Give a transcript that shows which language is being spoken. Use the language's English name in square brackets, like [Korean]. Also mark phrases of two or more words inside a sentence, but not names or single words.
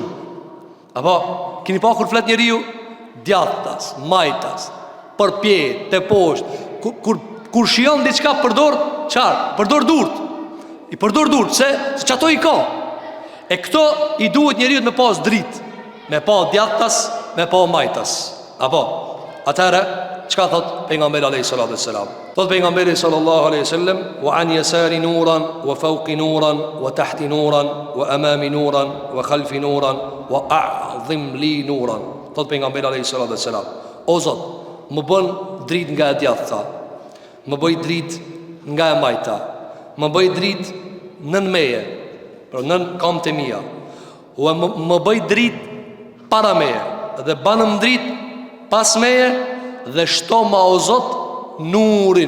[Albanian] Apo keni pa kur flet njeriu djathtas, majtas, për pje, te poshtë, kur shijon diçka përdor çfarë? Përdor durt. I përdor durt, se çato i ka. E këto i duhet njeriu me pas dritë, me pa djathtas, me pa majtas. Apo atëra çka thot pejgamberi [Arabic] عليه السلام? [Albanian] Thot pejgamberi [Arabic] صلى الله عليه وسلم: "وعن يساري نورا وفوقي نورا وتحتي نورا وأمامي نورا وخلفي نورا وأعظم لي نورا." [Albanian] Thot pejgamberi [Arabic] عليه السلام: [Albanian] "O Zot, më bën dritë nga e djathta, më bëj dritë nga e majta, më bëj dritë nën meje, për nën kam të mia, më bëj dritë para meje, dhe banëm dritë pas meje, dhe shto ma o Zot nurin."